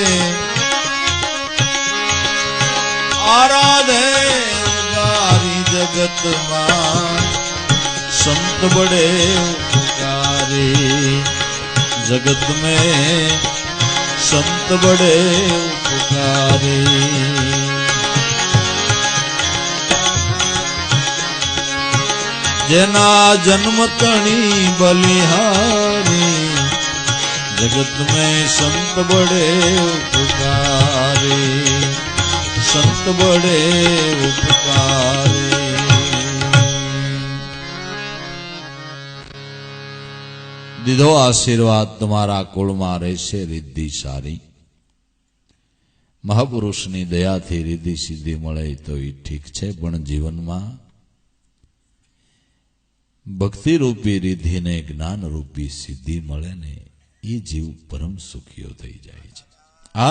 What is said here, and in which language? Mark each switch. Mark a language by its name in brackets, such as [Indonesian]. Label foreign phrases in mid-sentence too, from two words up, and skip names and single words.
[Hindi] आराधे गारी जगत में संत बड़े उपकारी जगत में संत बड़े उपकारी [Gujarati] જેના જન્મ તણી બલિહારી [Hindi] जगत में संत बड़े उपकारी संत बड़े उपकारी [Gujarati] દીધો આશીર્વાદ તમારા કુળમાં રહેશે રિદ્ધિ સારી મહાપુરુષની દયાથી રિદ્ધિ સિદ્ધિ મળે તો એ ઠીક છે પણ જીવનમાં ભક્તિ રૂપી રિદ્ધિને જ્ઞાન રૂપી સિદ્ધિ મળે ને એ જીવ પરમ સુખીઓ થઈ જાય છે આ